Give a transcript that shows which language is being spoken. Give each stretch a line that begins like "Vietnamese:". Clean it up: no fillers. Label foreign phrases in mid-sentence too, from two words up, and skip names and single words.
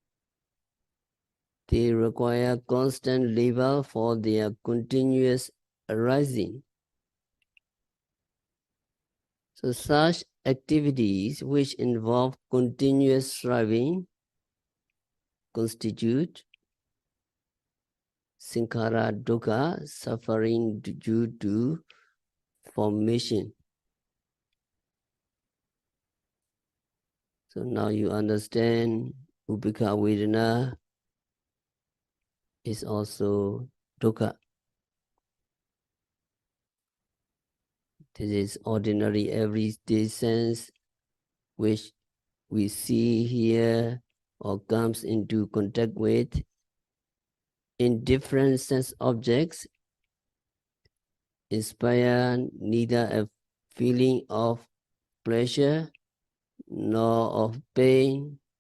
English: They require constant labor for their continuous arising. So such activities which involve continuous striving constitute
Pali: sankhara dukkha,
English: suffering due to formation. So now you understand
Pali: upekkha vedana
English: is also dukkha. This is ordinary everyday sense which we see here or comes into contact with in different sense objects, inspire neither a feeling of pleasure nor of pain.